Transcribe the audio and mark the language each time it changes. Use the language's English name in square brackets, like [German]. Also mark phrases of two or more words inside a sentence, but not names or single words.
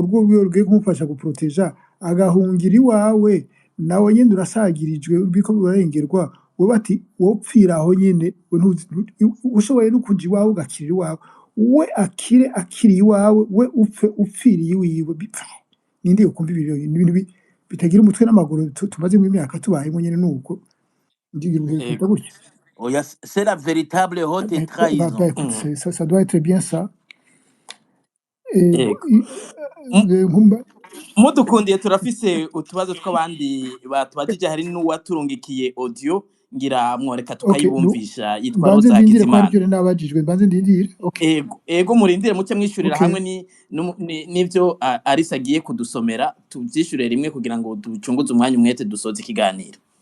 [Rundi] rwiwe rugiye kumufasha guproteja agahungira iwawe nawe nyene urasagirijwe biko burarengerwa wowe ati wopfira aho nyene ushoboye no kuja iwawe ugakira iwawe we akiri iwawe we upfiriye iwiwe ninde ukumva ibintu bitagira umutwe n'amaguru tumaze mu imyaka tubayemo nyene nuko ndigira gutya. Oya, [French] c'est la véritable haute trahison. Ça doit être bien ça. [Rundi] Mudukundiye turafise utubazo tw'abandi batubajije, hari n'uwaturungikiye audio ngira mworeka tukayibumvisha yitwa Rosa Hakizimana. Mbanze ndindire. Ego murindire muce mwishurira hamwe n'ivyo Arisa agiye kudusomera tuvyishure rimwe kugira ngo ducunguze umwanya umwete dusoze ikiganiro.